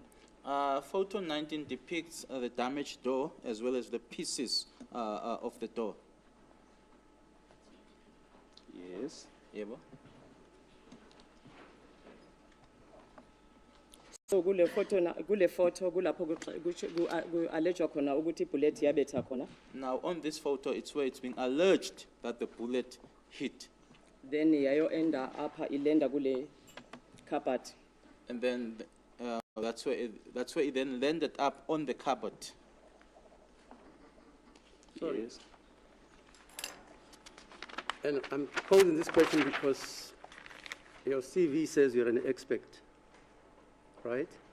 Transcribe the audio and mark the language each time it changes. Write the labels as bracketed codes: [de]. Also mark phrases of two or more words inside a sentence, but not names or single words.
[en] Photo 19 depicts the damaged door as well as the pieces of the door. Yes. Yebo. [zu] So kule photo kulapho allegedwa khona ukuthi ibullet yabetha khona. [en] Now on this photo, it's where it's being alleged that the bullet hit. [zu] Then yayo enda apha ilenda kule cupboard. [en] And then that's where it then landed up on the cupboard. Sorry. Yes. And I'm posing this question because your CV says you're an expert, right?